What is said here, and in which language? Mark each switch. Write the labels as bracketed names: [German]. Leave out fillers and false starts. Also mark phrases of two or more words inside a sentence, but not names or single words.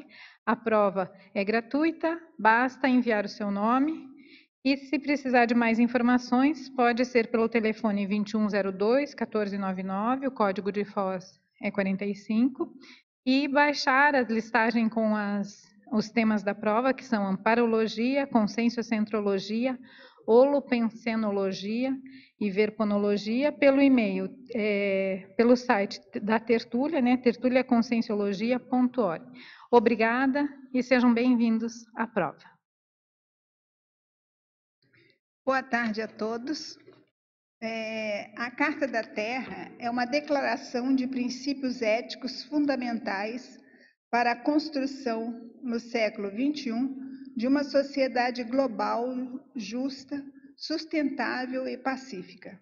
[Portuguese] A prova é gratuita, basta enviar o seu nome. E se precisar de mais informações, pode ser pelo telefone 2102-1499, o código de Foz é 45, e baixar a listagem com os temas da prova, que são amparologia, conscienciocentrologia, holopensenologia e verponologia, pelo e-mail, pelo site da Tertúlia, né, tertuliaconscienciologia.org. Obrigada e sejam bem-vindos à prova. Boa tarde a todos. A Carta da Terra é uma declaração de princípios éticos fundamentais para a construção, no século XXI, de uma sociedade global, justa, sustentável e pacífica.